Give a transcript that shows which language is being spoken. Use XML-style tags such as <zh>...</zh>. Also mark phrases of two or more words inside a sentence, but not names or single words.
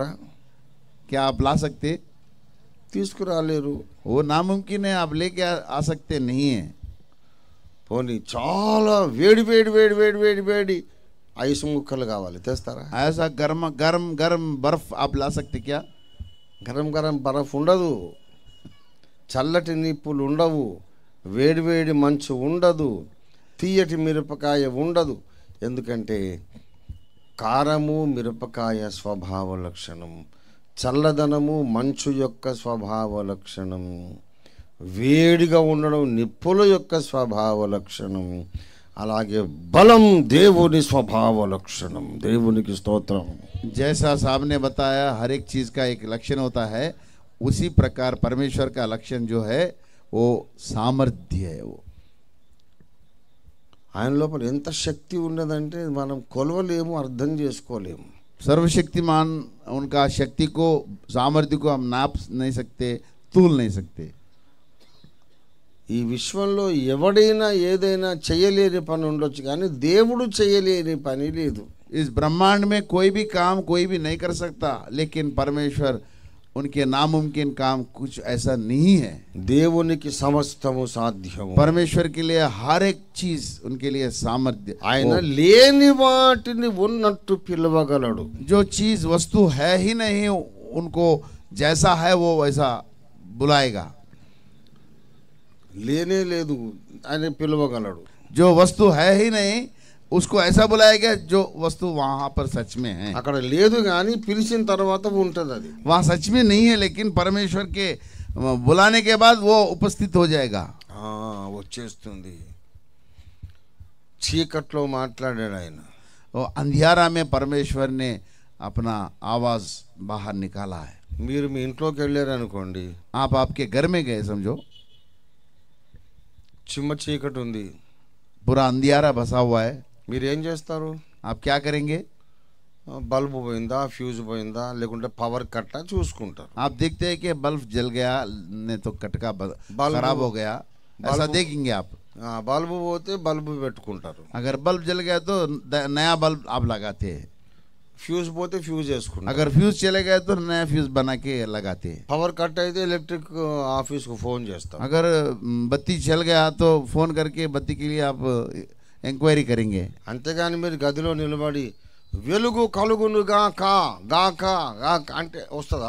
<hi>क्या आप ला सकते?</hi> <te>తీసుకురాలేరు.</te> <hi>वो नामुमकिन है, आप लेके आ सकते नहीं है।</hi> <te>పోనీ చాలా వేడి వేడి వేడి వేడి వేడి వేడి ఐసు ముక్కలు కావాలి, తెస్తారా?</te> <hi>ऐसा गर्म गर्म गर्म बर्फ आप ला सकते क्या? गरम गरम बरफ</hi> <te>ఉండదు, చల్లటి నిప్పులు ఉండవు, వేడి వేడి మంచు ఉండదు, తీయటి మిరపకాయ ఉండదు. ఎందుకంటే కారము మిరపకాయ స్వభావ లక్షణం, చల్లదనము మంచు యొక్క స్వభావ లక్షణం, వేడిగా ఉండడం నిప్పుల యొక్క స్వభావ లక్షణం, అలాగే బలం దేవుని స్వభావ లక్షణం. దేవునికి స్తోత్రం.</te> <hi>जैसा साहब ने बताया हर एक चीज का एक लक्षण होता है, उसी प्रकार परमेश्वर का लक्षण जो है वो सामर्थ्य है। वो</hi> <te>ఆయన లోపల ఎంత శక్తి ఉన్నదంటే మనం కొలవలేము, అర్థం చేసుకోలేము.</te> <hi>सर्वशक्तिमान उनका शक्ति को, सामर्थ्य को हम नाप नहीं सकते, तूल नहीं सकते।</hi> <te>ఈ విశ్వంలో ఎవడైనా ఏదైనా చేయలేని పని ఉండొచ్చు, కానీ దేవుడు చేయలేని పని లేదు.</te> <hi>इस ब्रह्मांड में कोई भी काम कोई भी नहीं कर सकता, लेकिन परमेश्वर उनके नामुमकिन काम कुछ ऐसा नहीं है।</hi> <te>దేవునికి సమస్తము సాధ్యము.</te> <hi>परमेश्वर के लिए हर एक चीज उनके लिए सामर्थ्य।</hi> <te>ఆయన లేని వాటిని ఉన్నట్టు పిలవగలడు.</te> <hi>जो चीज वस्तु है ही नहीं उनको जैसा है वो वैसा बुलाएगा।</hi> <te>లేనే లేదు ఆయన పిలవగలడు.</te> <hi>जो वस्तु है ही नहीं उसको ऐसा बुलाएगा जो वस्तु वहां पर सच में है।</hi> <te>అక్కడ లేదు కానీ పిలిచిన తర్వాత ఉంటది. అది</te> <hi>वहाँ सच में नहीं है, लेकिन परमेश्वर के बुलाने के बाद वो उपस्थित हो जाएगा।</hi> <te>వచ్చేస్తుంది. చీకట్లో మాట్లాడాడు ఆయన.</te> <hi>और अंधियारा में परमेश्वर ने अपना आवाज बाहर निकाला है।</hi> <te>మీరు మీ ఇంట్లోకి వెళ్ళారు అనుకోండి,</te> <hi>आप आपके घर में गए समझो,</hi> <te>చిమ్మ చీకటి ఉంది,</te> <hi>पूरा अंधियारा बसा हुआ है,</hi> <te>మీరు ఏం చేస్తారు?</te> <hi>आप क्या करेंगे?</hi> <te>బల్బు పోయిందా, ఫ్యూజ్ పోయిందా, లేకుంటే పవర్ కట్టా చూసుకుంటారు.</te> <hi>आप देखते हैं कि बल्ब जल गया, नहीं तो कटका खराब हो गया, ऐसा देखेंगे आप।</hi> <te>బల్బు పోతే బల్బు పెట్టుకుంటారు.</te> <hi>अगर बल्ब जल गया तो नया बल्ब आप लगाते हैं।</hi> <te>ఫ్యూజ్ పోతే ఫ్యూజ్ వేసుకుంటారు.</te> <hi>अगर फ्यूज चले गए तो नया फ्यूज बना के लगाते हैं।</hi> <te>పవర్ కట్ అయితే ఎలక్ట్రిక్ ఆఫీస్కు ఫోన్ చేస్తాం.</te> <hi>अगर बत्ती चल गया तो फोन करके बत्ती के लिए आप ఎంక్వైరీ करेंगे।</hi> <te>అంతేగాని మీరు గదిలో నిలబడి వెలుగు కలుగునుగా కా గాకా అంటే వస్తుందా?</te>